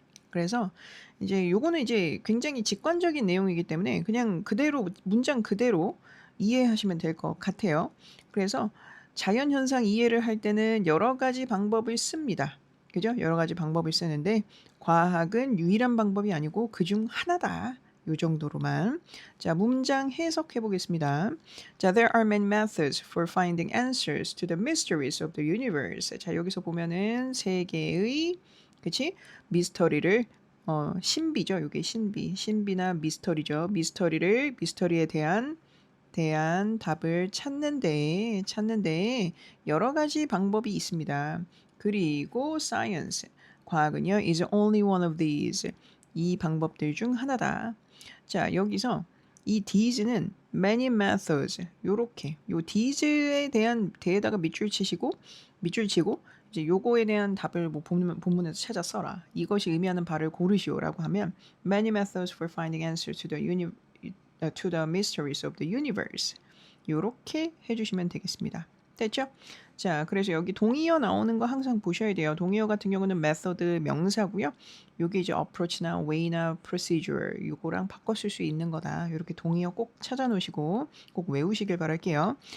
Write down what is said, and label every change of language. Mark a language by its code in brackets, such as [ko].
[ko] 그래서 이제 요거는 이제 굉장히 직관적인 내용이기 때문에 그냥 그대로 문장 그대로 이해하시면 될 것 같아요. 그래서 자연 현상 이해를 할 때는 여러 가지 방법을 씁니다. 그죠? 여러 가지 방법을 쓰는데 과학은 유일한 방법이 아니고 그중 하나다. 요 정도로만. 자, 문장 해석해 보겠습니다. [en] 자, there are many methods for finding answers to the mysteries of the universe. [ko] 자, 여기서 보면은 세 개의 그치? 미스터리를 신비죠. 요게 신비나 미스터리죠. 미스터리에 대한 답을 찾는데 여러 가지 방법이 있습니다. 그리고 [en] science, [ko] 과학은요 [en] is only one of these. [ko] 이 방법들 중 하나다. 자, 여기서 이 these는 [en] many methods [ko] 요렇게 요 these에 대한 대에다가 밑줄 치고 이제 요거에 대한 답을 뭐 본문에서 찾아 써라. 이것이 의미하는 바를 고르시오라고 하면 [en] many methods for finding answers to the mysteries of the universe. [ko] 요렇게 해 주시면 되겠습니다. 됐죠? 자, 그래서 여기 동의어 나오는 거 항상 보셔야 돼요. 동의어 같은 경우는 method 명사고요. 요게 이제 approach나 way나 procedure 요거랑 바꿔 쓸 수 있는 거다. 요렇게 동의어 꼭 찾아 놓으시고 꼭 외우시길 바랄게요.